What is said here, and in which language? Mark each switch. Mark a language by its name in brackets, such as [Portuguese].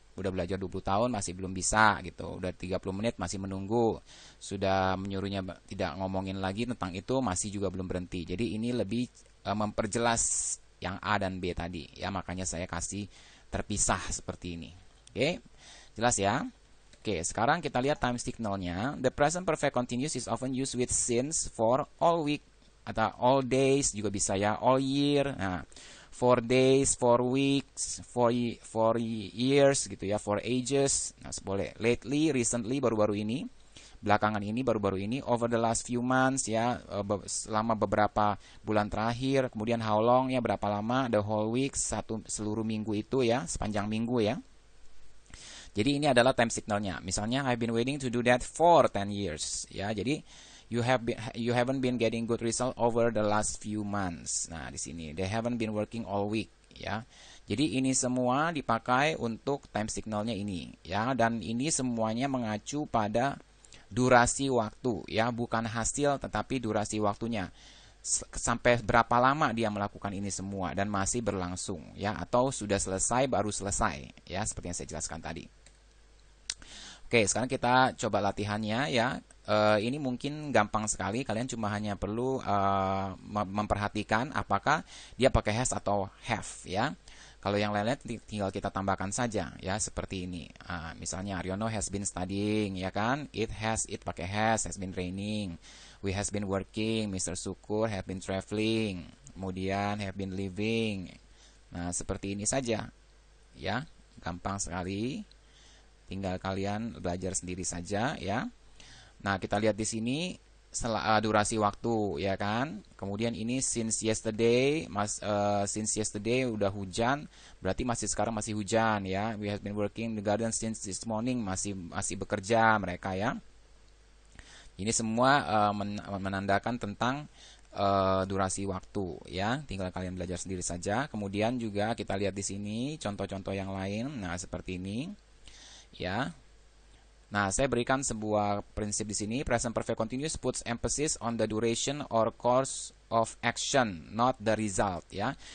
[Indonesian] Udah belajar 20 tahun masih belum bisa gitu. Udah 30 menit masih menunggu. Sudah menyuruhnya tidak ngomongin lagi tentang itu, masih juga belum berhenti. Jadi ini lebih memperjelas yang A dan B tadi ya, makanya saya kasih terpisah seperti ini. Oke. Jelas ya? Oke, sekarang kita lihat time signalnya. [English] The present perfect continuous is often used with since for all week [Indonesian] atau [English] all days [Indonesian] juga bisa ya, [English] all year. [Indonesian] Nah, [English] for days, for weeks, for years [Indonesian] gitu ya, [English] for ages. [Indonesian] Nah, boleh. [English] Lately, recently, [Indonesian] baru-baru ini, belakangan ini, baru-baru ini, [English] over the last few months [Indonesian] ya, selama beberapa bulan terakhir. Kemudian [English] how long [Indonesian] ya, berapa lama, [English] the whole week, [Indonesian] seluruh minggu itu ya, sepanjang minggu ya. Jadi ini adalah time signalnya. Misalnya [English] I've been waiting to do that for 10 years [Indonesian] ya. Jadi [English] you haven't been getting good result over the last few months. [Indonesian] Nah, di sini [English] they haven't been working all week [Indonesian] ya. Jadi ini semua dipakai untuk time signalnya ini ya, dan ini semuanya mengacu pada durasi waktu ya, bukan hasil tetapi durasi waktunya. Sampai berapa lama dia melakukan ini semua dan masih berlangsung ya, atau sudah selesai baru selesai ya, seperti yang saya jelaskan tadi. Oke, sekarang kita coba latihannya ya. Ini mungkin gampang sekali, kalian cuma hanya perlu memperhatikan apakah dia pakai has atau have ya. Kalau yang lainnya tinggal kita tambahkan saja ya, seperti ini. Misalnya [English] Aryono has been studying [Indonesian] ya kan, [English] it [Indonesian] pakai [English] has been raining. We has been working, Mr. Sukur have been traveling, [Indonesian] kemudian [English] have been living. [Indonesian] Nah, seperti ini saja ya, gampang sekali. Tinggal kalian belajar sendiri saja ya. Nah, kita lihat di sini durasi waktu ya kan. Kemudian ini [English] since yesterday, since yesterday [Indonesian] udah hujan, berarti sekarang masih hujan ya. [English] We have been working the garden since this morning, [Indonesian] masih bekerja mereka ya. Ini semua menandakan tentang durasi waktu ya. Tinggal kalian belajar sendiri saja. Kemudian juga kita lihat di sini contoh-contoh yang lain. Nah, seperti ini. Ya. Nah, saya berikan sebuah prinsip di sini. [English] Present perfect continuous puts emphasis on the duration or course of action, not the result [Indonesian] ya.